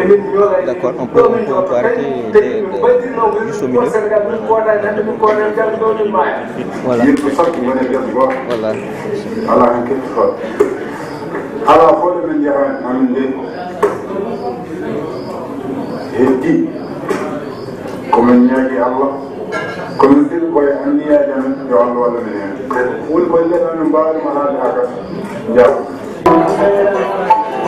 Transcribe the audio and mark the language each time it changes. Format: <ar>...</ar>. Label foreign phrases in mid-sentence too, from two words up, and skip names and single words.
<ff>emin ñoola</ff> <fr>d'accord on peut arrêter</fr> <ff>baddirno ko Sénégal min koodani hannde min koodani jam ɗo min maaya yimɓe sakki woni nder goto voilà ala hen kettotoo ala hoɗo min jahani amin nde heddi komin ñaagi Allah komin ɗiɗi koye anniyaji amen yo Allah walla min hen woni koye leɗɗa min mbawima haalde ha gas jaw</ff>